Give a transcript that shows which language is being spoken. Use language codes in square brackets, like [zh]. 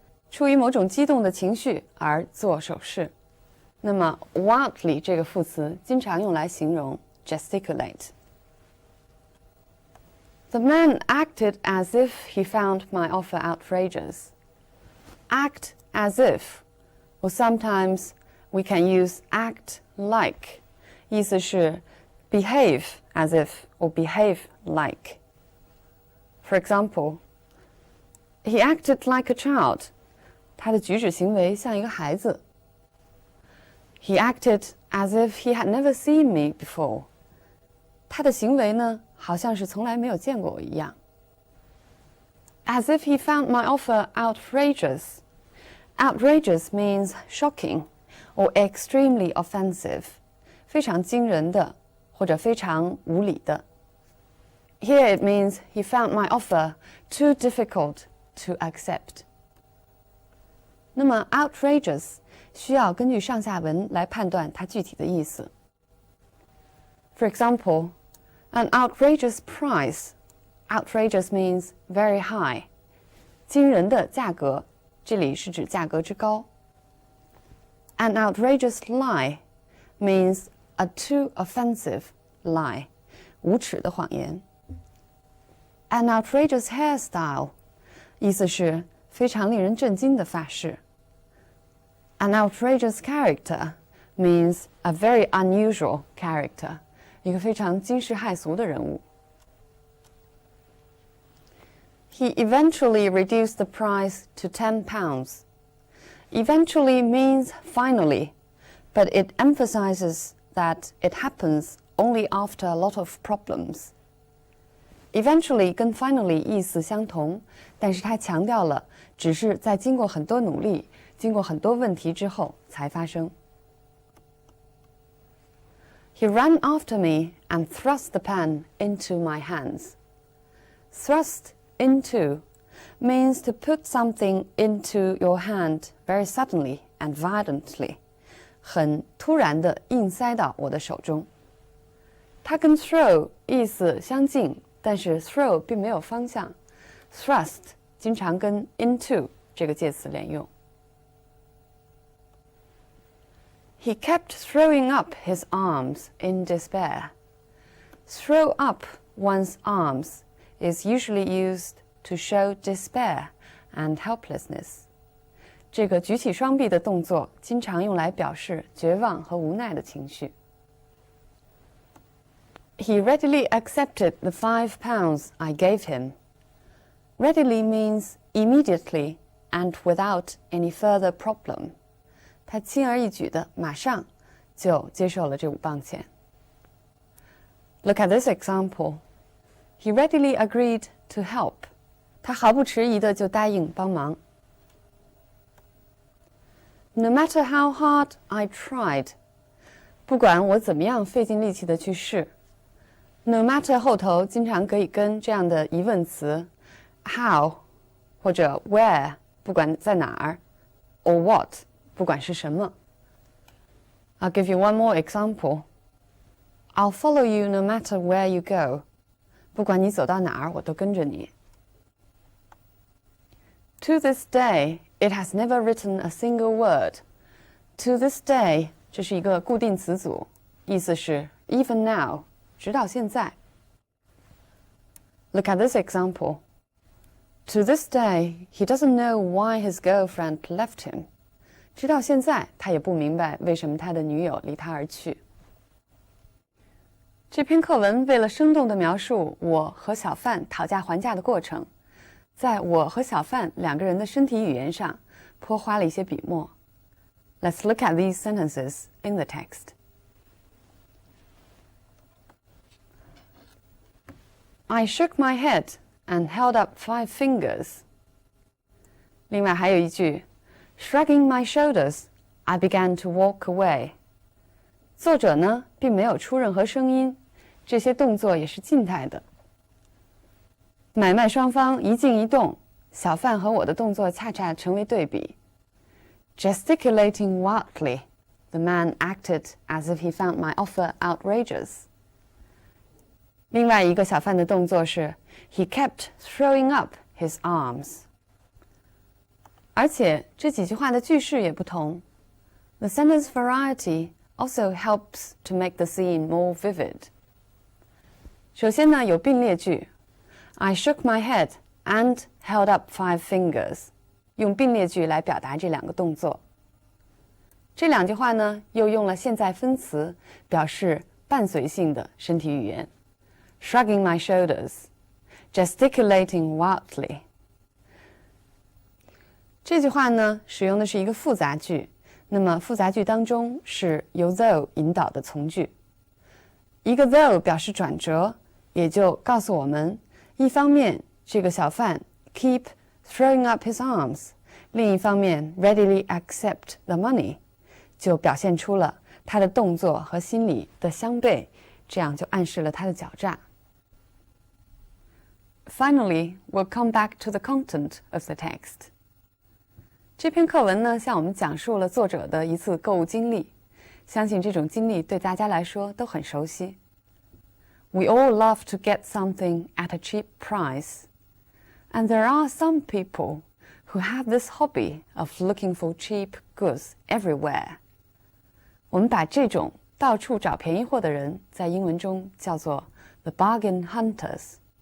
[zh] 出于某种激动的情绪而做手势。那么 wildly 这个副词经常用来形容 gesticulate. [en] The man acted as if he found my offer outrageous. Act as if, or sometimes we can use act like. [zh] 意思是 [en] behave as if or behave like. For example, he acted like a child. [zh] 他的举止行为像一个孩子。 [en] He acted as if he had never seen me before. [zh] 他的行为呢，好像是从来没有见过我一样。 [en] As if he found my offer outrageous. Outrageous means shocking or extremely offensive. [zh] 非常惊人的，或者非常无理的。 [en] Here it means he found my offer too difficult to accept. [zh] 那么 outrageous 需要根据上下文来判断它具体的意思。 [en] For example, an outrageous price. Outrageous means very high. [zh] 惊人的价格，这里是指价格之高。 [en] An outrageous lie means a too offensive lie. [zh] 无耻的谎言。 [en] An outrageous hairstyle [zh] 意思是非常令人震惊的发饰。 [en] An outrageous character means a very unusual character, [zh] 一个非常惊世骇俗的人物。 [en] He eventually reduced the price to £10. Eventually means finally, but it emphasizes that it happens only after a lot of problems. [zh] Eventually 跟 finally 意思相同，但是它强调了只是在经过很多努力、经过很多问题之后才发生。 [en] He ran after me and thrust the pen into my hands. Thrust into means to put something into your hand very suddenly and violently, [zh] 很突然地硬塞到我的手中。它跟 throw 意思相近，但是 throw 并没有方向。 thrust 经常跟 into 这个介词连用。 [en] He kept throwing up his arms in despair. Throw up one's arms is usually used to show despair and helplessness. [zh] 这个举起双臂的动作经常用来表示绝望和无奈的情绪。 [en] He readily accepted the £5 I gave him. Readily means immediately and without any further problem. [zh] 他轻而易举的马上就接受了这5磅钱。 [en] Look at this example. He readily agreed to help. [zh] 他毫不迟疑的就答应帮忙。 [en] No matter how hard I tried. [zh] 不管我怎么样费尽力气的去试。No matter 后头经常可以跟这样的疑问词 how 或者 where 不管在哪儿 [en] or what [zh] 不管是什么。 [en] I'll give you one more example. I'll follow you no matter where you go. [zh] 不管你走到哪儿，我都跟着你。 [en] To this day, it has never written a single word. [zh] To this day 这是一个固定词组，意思是 [en] even now [zh] 直到现在。 [en] Look at this example. To this day, he doesn't know why his girlfriend left him. [zh] 直到现在，他也不明白为什么他的女友离他而去。这篇课文为了生动地描述我和小贩讨价还价的过程，在我和小贩2个人的身体语言上颇花了一些笔墨。 [en] Let's look at these sentences in the text. I shook my head and held up 5 fingers. [zh] 另外还有一句 [en] Shrugging my shoulders, I began to walk away. [zh] 作者呢，并没有出任何声音，这些动作也是静态的。买卖双方一静一动，小贩和我的动作恰恰成为对比。 [en] Gesticulating wildly, the man acted as if he found my offer outrageous. [zh] 另外一个小贩的动作是 [en] He kept throwing up his arms. [zh] 而且这几句话的句式也不同。 [en] The sentence variety also helps to make the scene more vivid. [zh] 首先呢，有并列句 [en] I shook my head and held up 5 fingers. [zh] 用并列句来表达这2个动作。这2句话呢，又用了现在分词，表示伴随性的身体语言。 [en] Shrugging my shoulders, gesticulating wildly. [zh] 这句话呢，使用的是一个复杂句，那么复杂句当中是由 though 引导的从句。一个 though 表示转折，也就告诉我们，一方面这个小贩 [en] keep throwing up his arms, [zh] 另一方面 [en] readily accept the money, [zh] 就表现出了他的动作和心理的相悖，这样就暗示了他的狡诈。 [en] Finally, we'll come back to the content of the text. [zh] 这篇课文呢，向我们讲述了作者的一次购物经历，相信这种经历对大家来说都很熟悉。 [en] We all love to get something at a cheap price, and there are some people who have this hobby of looking for cheap goods everywhere. [zh] 我们把这种到处找便宜货的人，在英文中叫做 [en] the bargain hunters.